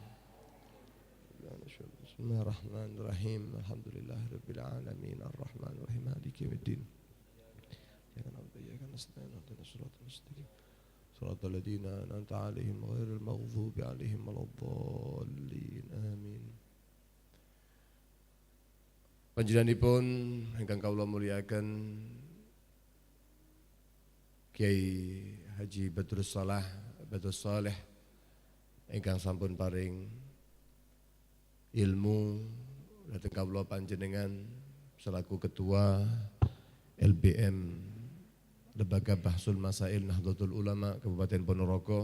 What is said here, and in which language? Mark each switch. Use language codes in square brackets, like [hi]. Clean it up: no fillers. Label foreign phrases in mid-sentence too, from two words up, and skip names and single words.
[ar] بسم الله الرحمن الرحيم الحمد لله رب العالمين الرحمن الرحيم مالك يوم الدين إياك نعبد وإياك نستعين اهدنا الصراط المستقيم صراط الذين أنعمت عليهم غير المغضوب عليهم ولا الضالين آمين. [jv] Panjenenganipun ingkang kawula muliaken Kiai Haji Badrus Saleh ingkang sampun paring ilmu dhateng kawula panjenengan selaku ketua LBM Lembaga Bahsul Masail Nahdlatul Ulama Kabupaten Ponorogo.